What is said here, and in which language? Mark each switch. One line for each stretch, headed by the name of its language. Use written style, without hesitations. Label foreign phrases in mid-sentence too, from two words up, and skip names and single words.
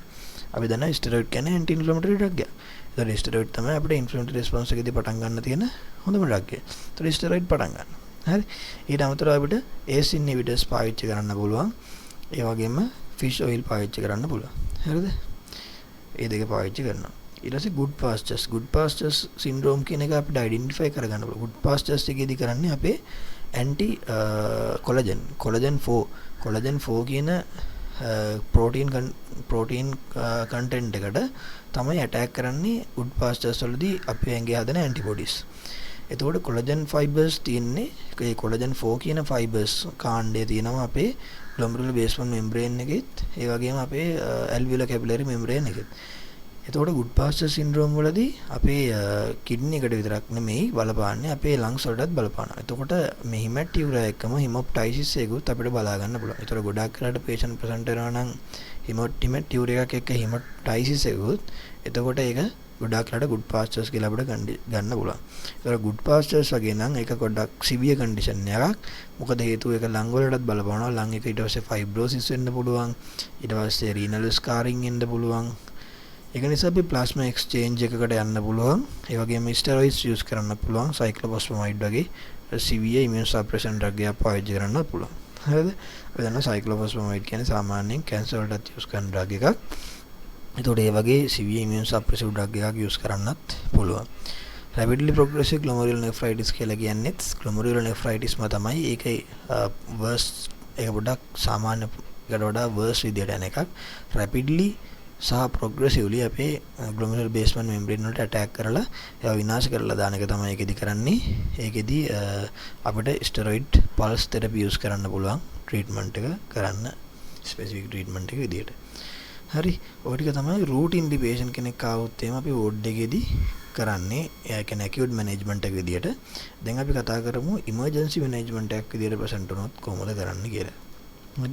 Sinhala: අපි දන්නවා ස්ටෙරොයිඩ් කියන්නේ
English: anti inflammatory drug
Sinhala: එක. එතකොට ස්ටෙරොයිඩ් තමයි අපිට
English: inflammatory response
Sinhala: එකේදී පටන් ගන්න තියෙන හොඳම ඩ්‍රග් එක. එතකොට ස්ටෙරොයිඩ් පටන් ගන්න. හරි. ඊට අමතරව අපිට
English: ACE inhibitors
Sinhala: පාවිච්චි කරන්න පුළුවන්. ඒ වගේම
English: fish oil
Sinhala: පාවිච්චි කරන්න පුළුවන්. හරිද? ඒ දෙක පාවිච්චි කරනවා. ඊට පස්සේ
English: good pastures syndrome
Sinhala: කියන එක අපිට identify කරගන්න පුළුවන්.
English: good pastures
Sinhala: එකේදී කරන්නේ අපේ
English: anti collagen 4
Sinhala: කියන
English: protein content
Sinhala: එකට තමයි ඇටැක් කරන්නේ
English: good pastures
Sinhala: වලදී අපේ ඇඟේ හදන ඇන්ටිබොඩිස්. එතකොට
English: collagen fibers
Sinhala: තියෙන්නේ ඒ කොලජන් 4 කියන ෆයිබර්ස් කාණ්ඩය තියෙනවා අපේ
English: glomerular basement membrane
Sinhala: එකෙත් ඒ වගේම අපේ
English: alveolar capillary membrane
Sinhala: එකෙත්. එතකොට
English: good pasture syndrome
Sinhala: වලදී අපේ කිඩ්නි එකට විතරක් නෙමෙයි බලපාන්නේ අපේ lungs වලටත් බලපානවා. එතකොට මේ hematuric එකම hemoptysis එකකුත් අපිට බලා ගන්න පුළුවන්. ඒතර ගොඩාක් වෙලාට
English: patient present
Sinhala: වෙනවා නම් hematuric එකක් එක්ක hemoptysis එකකුත් එතකොට ඒක ගොඩාක් වෙලාට good pastures කියලා අපිට ගන්න පුළුවන්. ඒතර
English: good pastures
Sinhala: වගේ නම් ඒක ගොඩක්
English: severe condition
Sinhala: එකක්. මොකද හේතුව ඒක lung වලටත් බලපානවා. lung එක ඊට පස්සේ fibrosis වෙන්න පුළුවන්. ඊට පස්සේ
English: renal scarring
Sinhala: එන්න පුළුවන්. ඒක නිසා අපි
English: plasma exchange
Sinhala: එකකට යන්න පුළුවන්. ඒ වගේම
English: steroids use
Sinhala: කරන්න පුළුවන්. cyclophosphamide වගේ
English: severe immune suppression drug
Sinhala: එකක් පාවිච්චි කරන්නත් පුළුවන්. හරිද? අපි දන්නවා cyclophosphamide කියන්නේ සාමාන්‍යයෙන් cancer වලටත් use කරන drug එකක්. එතකොට ඒ වගේ
English: severe immune suppressive drug
Sinhala: එකක් use කරන්නත් පුළුවන්.
English: rapidly progressive glomerulonephritis
Sinhala: කියලා කියන්නේ glomerulonephritis ම තමයි. ඒකේ worst ඒක පොඩක් සාමාන්‍යකට වඩා worst විදියට යන එකක්. rapidly සහ progressively අපේ
English: glomerular basement membrane
Sinhala: වලට attack කරලා ඒවා විනාශ කරලා දාන එක තමයි ඒකෙදි කරන්නේ. ඒකෙදි අපිට
English: steroid pulse therapy use
Sinhala: කරන්න පුළුවන් treatment එක කරන්න
English: specific treatment
Sinhala: එක විදියට. හරි. ඔය ටික තමයි
English: routine patient
Sinhala: කෙනෙක් ආවොත් එහෙම අපි ward එකේදී කරන්නේ. ඒ කියන්නේ
English: acute management
Sinhala: එක විදියට. දැන් අපි කතා කරමු
English: emergency management
Sinhala: එකක් විදියට present වුණොත් කොහොමද කරන්න කියලා. හරිද?